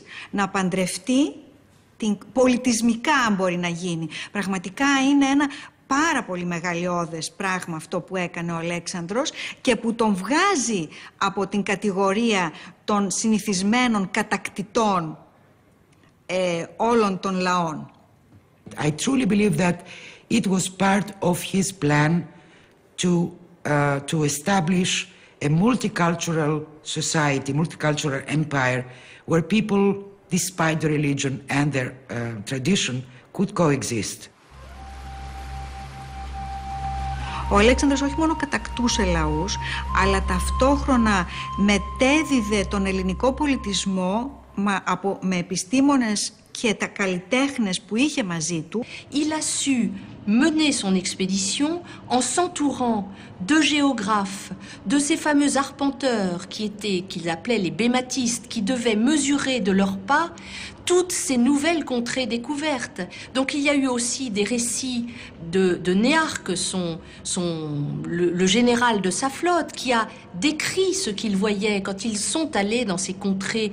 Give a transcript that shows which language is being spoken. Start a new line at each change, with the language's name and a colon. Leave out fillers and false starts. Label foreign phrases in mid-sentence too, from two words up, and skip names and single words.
Greek: Να παντρευτεί, πολιτισμικά αν μπορεί να γίνει. Πραγματικά είναι ένα πάρα πολύ μεγαλειώδες πράγμα αυτό που έκανε ο Αλέξανδρος και που τον βγάζει από την κατηγορία των συνηθισμένων κατακτητών όλων των λαών.
English: I truly believe that it was part of his plan to establish a multicultural society, multicultural empire, where people, despite their religion and their tradition, could coexist.
Greek: Ο Αλέξανδρος όχι μόνο κατακτούσε λαούς, αλλά ταυτόχρονα μετέδιδε τον ελληνικό πολιτισμό με επιστήμονες και τα καλλιτέχνες που είχε μαζί του.
French: Il a su mener son expédition en s'entourant de géographes, de ces fameux arpenteurs qu'il appelait les bématistes, qui devaient mesurer de leur pas toutes ces nouvelles contrées découvertes. Donc il y a eu aussi des récits de Néarque, le général de sa flotte, qui a décrit ce qu'il voyait quand ils sont allés dans ces contrées.